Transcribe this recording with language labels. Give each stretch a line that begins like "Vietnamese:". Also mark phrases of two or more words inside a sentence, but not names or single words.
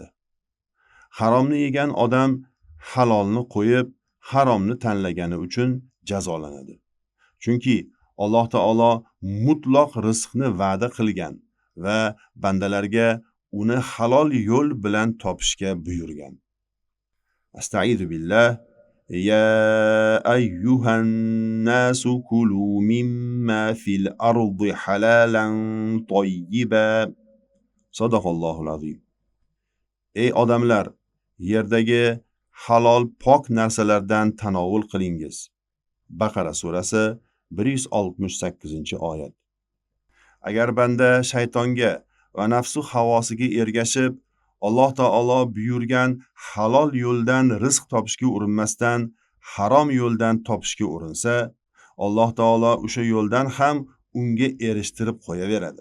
Uzbek: Haromni yegan odam halolni qo'yib, haromni tanlagani uchun jazolanadi. Chunki Alloh taolo mutloq rizqni va'da qilgan va bandalarga uni halol yo'l bilan topishga buyurgan.
Arabic: أعوذ بالله. يا أيها الناس كلوا مما في الأرض حلالا طيبا. صدق الله العظيم.
Uzbek: Ey odamlar, yerdagi halol pok narsalardan tanovul qilingiz. Baqara surasi 168-oyat. Agar banda shaytonga va nafsu havosiga ergashib, Alloh taolo buyurgan halol yo'ldan rizq topishga urinmasdan, harom yo'ldan topishga urinsa, Alloh taolo o'sha yo'ldan ham unga erishtirib qo'yaveradi.